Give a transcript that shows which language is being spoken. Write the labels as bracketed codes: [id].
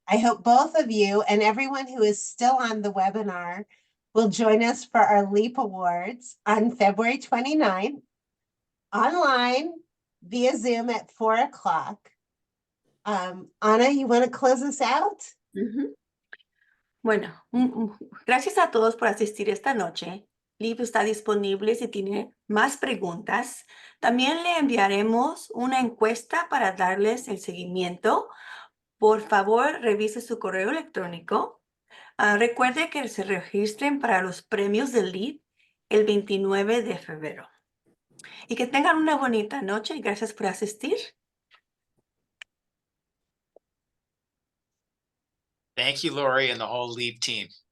[en] I hope both of you and everyone who is still on the webinar will join us for our LEAP Awards on February 29th, online via Zoom at 4 o'clock. Ana, you want to close us out? [es] Bueno, gracias a todos por asistir esta noche. Liv está disponible si tiene más preguntas. También le enviaremos una encuesta para darles el seguimiento. Por favor, revise su correo electrónico. Recuerde que se registren para los premios del LEAD el 29 de febrero. Y que tengan una bonita noche y gracias por asistir. [en] Thank you, Lori, and the whole LEAP team.